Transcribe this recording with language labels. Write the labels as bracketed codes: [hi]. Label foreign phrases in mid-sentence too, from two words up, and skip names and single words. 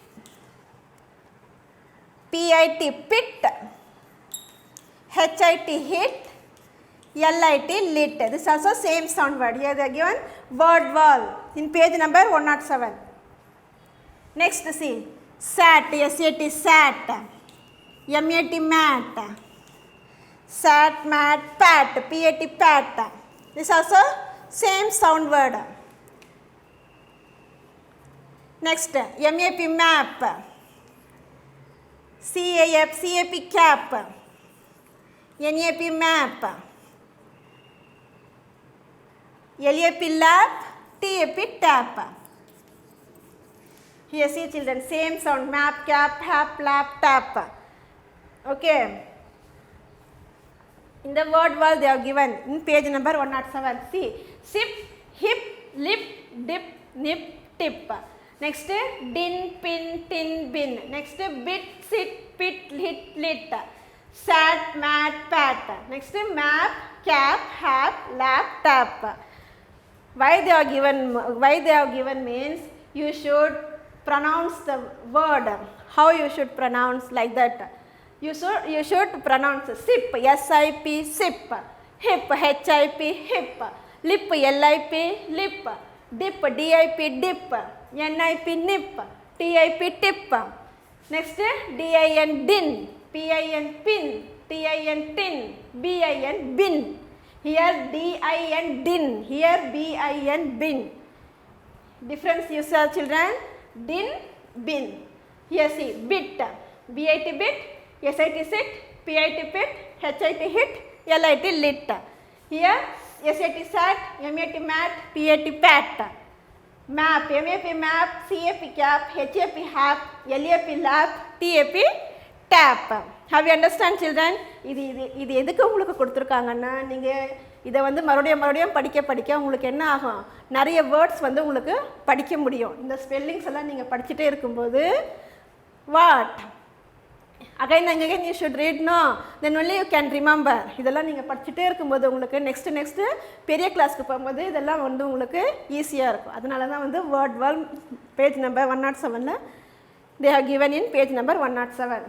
[en] PIT, pit. HIT, hit. LIT, lit. This is also same sound word. Here they are given word wall in page number 107. Next, see, SAT, SAT, SAT. MAT, mat. SAT, mat, pat. PAT, pat. This is also same sound word. Next, MAP, map. CAP, cap. NAP, map. LAP, lap. TAP, tap. Here see children, same sound, map, cap, hap, lap, tap. Okay. In the word wall they are given in page number 107. See, sip, hip, lip, dip, nip, tip. Next, din, pin, tin, bin. Next, bit, sit, pit, hit, lit. Sat, mat, pat. Next, map, cap, hap, lap, tap. Why they are given means you should pronounce the word. How you should pronounce like that? You should pronounce sip, SIP, sip. Hip, HIP, hip. Lip, LIP, lip. Dip, DIP, dip. NIP, nip. TIP, tip. Next, DIN, din. PIN, pin. TIN, tin. BIN, bin. Here DIN, din. Here BIN, bin. Difference you saw children? Din, bin. Here see, bit. BIT, bit. SIT, sit. PIT, pit. HIT, hit. LIT, lit. Here SAT, sat. MAT, mat. PAT, pat. Map, MAP, map. CAP, cap. HAP, hap. LAP, lap. TAP, tap. Have you understand children? [ta] இது எதுக்கு உங்களுக்கு கொடுத்துருக்காங்கன்னா நீங்கள் இதை வந்து மறுபடியும் படிக்க உங்களுக்கு என்ன ஆகும், நிறைய வேர்ட்ஸ் வந்து உங்களுக்கு படிக்க முடியும். இந்த ஸ்பெல்லிங்ஸ் எல்லாம் நீங்கள் படிச்சுட்டே இருக்கும்போது வாட் [en] again and again you should read, no, then only you can remember. [ta] இதெல்லாம் நீங்கள் படிச்சுட்டே இருக்கும்போது உங்களுக்கு நெக்ஸ்ட்டு பெரிய கிளாஸ்க்கு போகும்போது இதெல்லாம் வந்து உங்களுக்கு ஈஸியாக இருக்கும். அதனால தான் வந்து [en] word wall page number 107 they have given in page number 107.